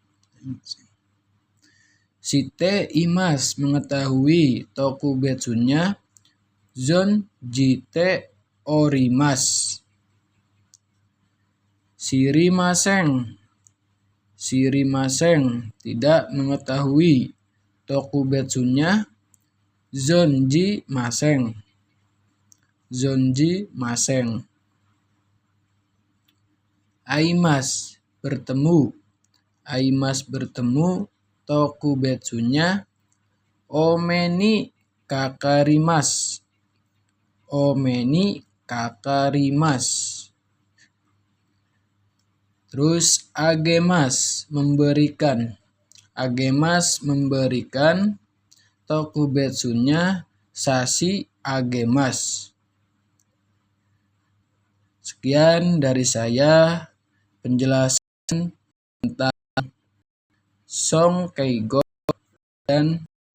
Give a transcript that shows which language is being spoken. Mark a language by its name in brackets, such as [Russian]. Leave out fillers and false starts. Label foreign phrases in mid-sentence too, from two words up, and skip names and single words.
[Japanese] 知っています, mengetahui. 特別nya 存じております. 知りません. [Indonesian] Shirimasen, tidak mengetahui. [Japanese] 特別nya 存じません. 存じません。会います, [Indonesian] bertemu. Aimasu, bertemu. [Japanese] 特別nya お目にかかります. お目にかかります. [Indonesian] Terus agemas, memberikan. Agemas, memberikan. [Japanese] 特別nya 差し上げます. [Indonesian] Sekian dari saya penjelasan tentang Song Keigo dan